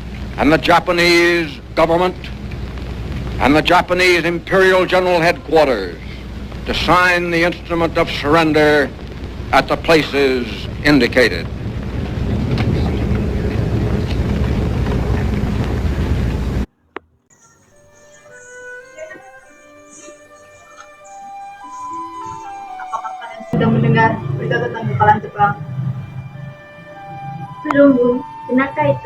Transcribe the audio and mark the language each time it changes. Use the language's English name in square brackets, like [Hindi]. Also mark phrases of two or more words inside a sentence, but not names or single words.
[English] the Japanese government and the Japanese Imperial General Headquarters to sign the instrument of surrender at the places indicated. [Indonesian] Apakah kalian sudah mendengar berita tentang kekalahan Jepang? Belum, Bu. Benarkah itu?